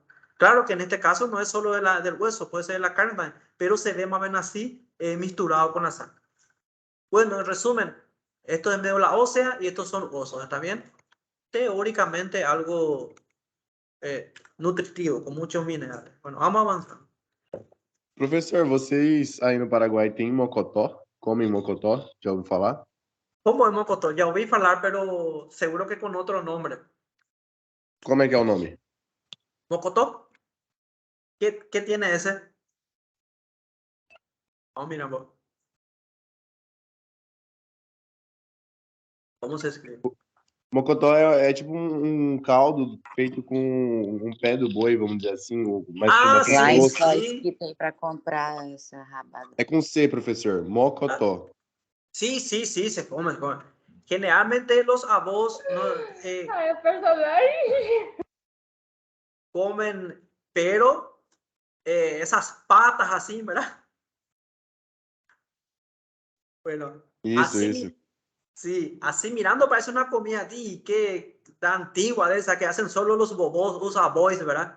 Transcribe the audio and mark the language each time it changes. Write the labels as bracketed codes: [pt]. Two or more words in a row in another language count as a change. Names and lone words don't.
[es] Claro que en este caso no es solo del hueso, puede ser de la carne, pero se ve más o menos así misturado con la sangre. Bueno, en resumen, esto es médula ósea y estos son osos, ¿está bien? Teóricamente algo nutritivo, con muchos minerales. Bueno, vamos avanzando. [pt] Professor, vocês aí no Paraguai têm mocotó? Comem mocotó? Já ouviu falar? [es] ¿Cómo es mocotó? Ya oí hablar, pero seguro que con otro nombre. [pt] Como é que é o nome? [es] ¿Mocotó? ¿Qué tiene ese? Oh, mira vos. ¿Cómo se escribe? [pt] Mocotó é tipo um caldo feito com um pé do boi, vamos dizer assim, mas com Ah, bastante sim, gosto. sim. Lá só isso que tem para comprar essa rabada. É com C, professor. Mocotó. [es] Sí, sí, sí, se come, se come. Generalmente los avós no, [pt] Ai, o personagem. [es] comen, pero esas patas así, ¿verdad? Bueno, [pt] Isso, [es] así, [pt] isso. [es] sí, así mirando parece una comida así, que tan antigua de esa que hacen solo los bobos, los abuelos, ¿verdad?